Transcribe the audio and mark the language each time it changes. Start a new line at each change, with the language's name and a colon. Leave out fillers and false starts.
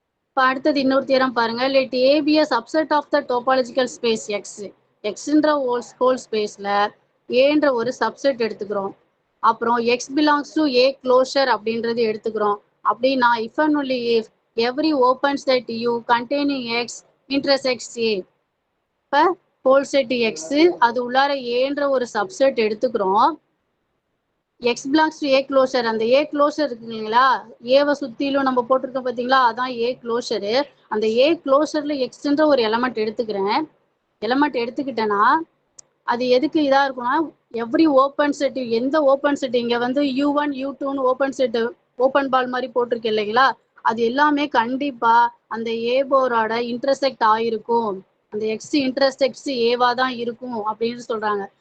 Tamil: இப்போ அடுத்தது இன்னொரு தியரம் பாருங்க,
English: Let A B a subset of the topological space x.
Tamil: xன்ற whole ஸ்பேஸ்ல ஏன்ற ஒரு சப்செட் எடுத்துக்கிறோம், அப்புறம்
English: x belongs to a closure
Tamil: அப்படின்றது எடுத்துக்கிறோம்.
English: அப்படின்னா if and only if every open set u containing x intersects a.
Tamil: இப்போ ஹோல் செட் x, அது உள்ளார ஏன்ற ஒரு சப்செட் எடுத்துக்கிறோம்,
English: x belongs to a closure.
Tamil: அந்த a closure இருக்குங்களா, ஏவை சுத்திலும் நம்ம போட்டிருக்கோம் பாத்தீங்களா, அதான் a closure. அந்த a closureல xன்ற ஒரு எலமெண்ட் எடுத்துக்கிறேன், எலமெண்ட் எடுத்துக்கிட்டேன்னா அது எதுக்கு இதா இருக்கும்னா, எவ்ரி ஓப்பன் செட், எந்த ஓப்பன் செட் இங்க வந்து u1 u2ன்னு ஓப்பன் செட் ஓப்பன் பால் மாதிரி போட்டிருக்கு இல்லைங்களா, அது எல்லாமே கண்டிப்பா அந்த ஏ போரோட இன்டர்செக்ட் ஆயிருக்கும், அந்த
English: x intersects ஏவா
Tamil: தான் இருக்கும் அப்படின்னு சொல்றாங்க.